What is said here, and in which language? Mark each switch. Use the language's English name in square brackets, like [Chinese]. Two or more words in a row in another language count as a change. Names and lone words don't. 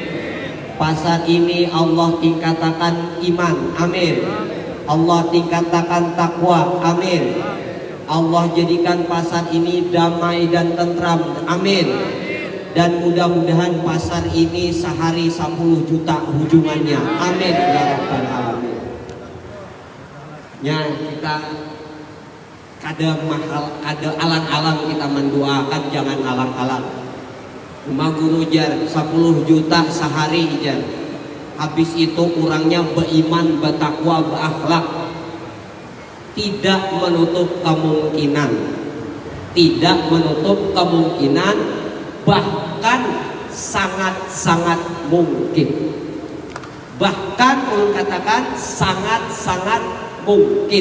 [Banjar] Pasar ini Allah tingkatakan iman, amin. Allah tingkatakan takwa, amin. Allah jadikan pasar ini damai dan tentram, amin. Dan mudah-mudahan pasar ini sehari 10 juta hujungannya, [Arabic] amin ya rabbal alamin. [Banjar] Ya, kita kada mahal, kada alang-alang kita mendoakan, jangan alang-alang. Cuma guru jar 10 juta sehari jar. Habis itu kurangnya beriman, bertakwa, berakhlak. [Indonesian] Tidak menutup kemungkinan. Tidak menutup kemungkinan, bahkan sangat-sangat mungkin. [Banjar] Bahkan ulun katakan sangat-sangat mungkin.